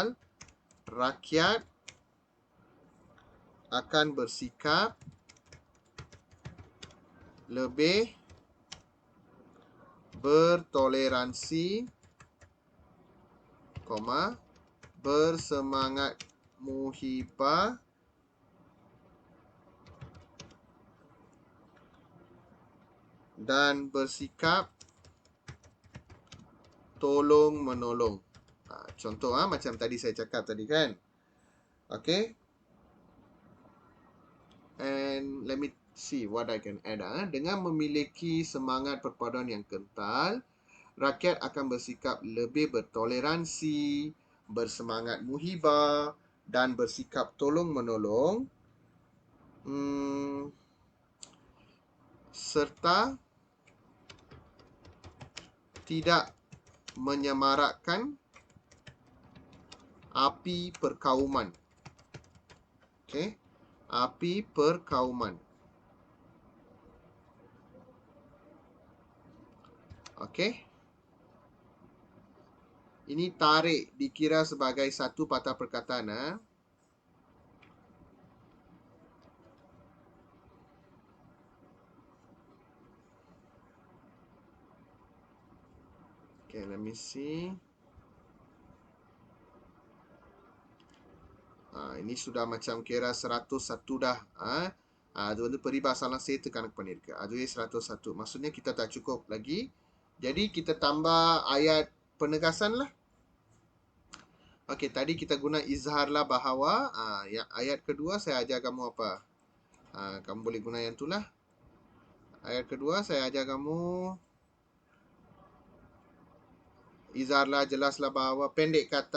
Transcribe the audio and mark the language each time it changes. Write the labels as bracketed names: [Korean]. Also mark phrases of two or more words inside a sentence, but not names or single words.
[Malay] Rakyat akan bersikap lebih bertoleransi, bersemangat muhibah dan bersikap tolong menolong. Contoh macam tadi saya cakap tadi kan. Okay. [English] And let me see what I can add. [Malay] Dengan memiliki semangat perpaduan yang kental, rakyat akan bersikap lebih bertoleransi, bersemangat muhibah dan bersikap tolong menolong, serta tidak menyemarakkan api perkauman. Okay, api perkauman. Okey. Ini tarik dikira sebagai satu patah perkataan. [English] Okay, let me see. [Malay] Ini sudah macam kira 101 dah. [Tamil] அது வந்து peribahasa சேர்த்து பண்ணிருக்கு. அதுவே 101. [Malay] Maksudnya kita tak cukup lagi. Jadi kita tambah ayat penegasan lah. Okey, tadi kita guna izhar lah bahawa. Yang ayat kedua saya ajar kamu apa? Kamu boleh guna yang itulah. Ayat kedua saya ajar kamu. Izhar lah, jelaslah bahawa pendek kata.